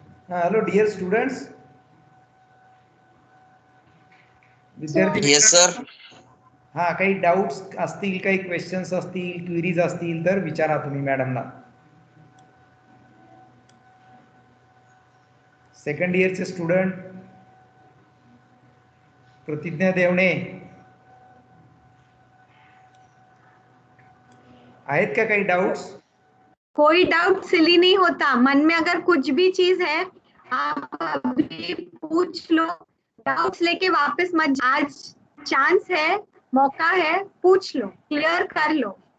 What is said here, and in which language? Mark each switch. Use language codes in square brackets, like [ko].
[en] Hello dear students, विद्यार्थी yes sir. [mr] हा, काही डाऊट्स असतील, काही क्वेश्चन्स असतील, क्वेरीज असतील तर विचारा तुम्ही मॅडमना. सेकंड इयरचे स्टूडेंट प्रतिज्ञा देवणे आहेत का काही डाउट्स? [hi] कोई डाउट सिली नहीं होता, मन में अगर कुछ भी चीज है आप अभी पूछ लो, डाउट्स लेके वापस मत, आज चांस है, मौका है, पूछ लो, क्लियर कर लो।